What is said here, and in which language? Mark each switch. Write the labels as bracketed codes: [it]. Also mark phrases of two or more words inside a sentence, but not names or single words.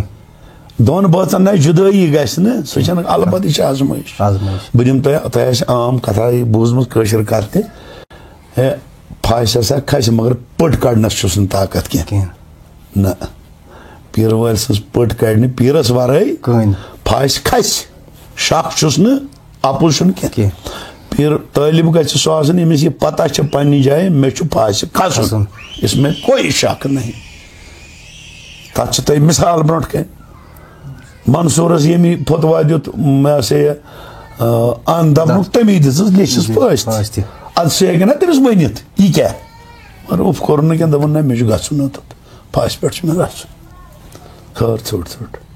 [ks] دون بٲژن نا جدٲیی گژھِ نہٕ سۄ چھنہٕ البتہ یہِ چھِ آزمٲیش بہٕ دِمہٕ تۄہہِ آسہِ عام کتھا بوٗزمٕژ کٲشِر کتھ تہِ ہے پھَش ہسا کھسہِ مگر پٔٹ کڑنس چھُس نہٕ طاقت کینٛہہ نہ پیٖرٕ وٲلۍ سٕنٛز پٔٹ کڑِ نہٕ پیٖرس ورٲے پھَش کھسہِ شک چھُس نہٕ اَپُز چھُنہٕ کینٛہہ پھر طالب گژھِ سُہ آسُن ییٚمِس یہِ پتہ چھِ پننہِ جایہِ مےٚ چھُ پھَسہِ کھسُن [ur] اس میں کوئی شک نہیں [ks] تتھ چھِ تۄہہِ مثال برونٛٹھ کَنہِ منصورس ییٚمہِ فتوا دیُت مےٚ سا یہِ ان دپنُک تٔمی دِژٕس لیچھِس پٲسۍ تہِ ادٕ سُہ ہیٚکہِ نا تٔمِس ؤنِتھ یہِ کیٛاہ مگر اُف کوٚر نہٕ کینٛہہ دوٚپُن نہ مےٚ چھُ گژھُن اوٚتَتھ پھَسہِ پٮ۪ٹھ چھُ مےٚ گژھُن خٲر ژھوٚٹ ژھوٚٹ